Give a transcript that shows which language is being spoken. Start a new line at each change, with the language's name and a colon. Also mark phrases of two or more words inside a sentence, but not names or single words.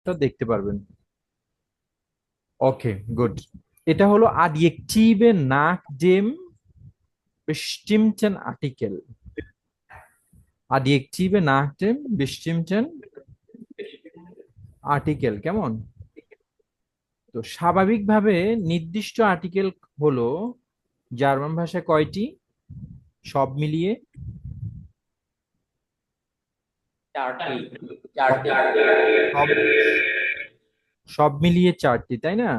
Bangla: তা দেখতে পারবেন। ওকে, গুড। এটা হলো
German: adjektive nach dem bestimmten Artikel। adjektive nach dem bestimmten Artikel,
Bangla: কেমন? তো স্বাভাবিকভাবে নির্দিষ্ট আর্টিকেল হলো জার্মান ভাষায় কয়টি, সব মিলিয়ে? চারটি। সব চারটি। সব সব মিলিয়ে চারটি, তাই না?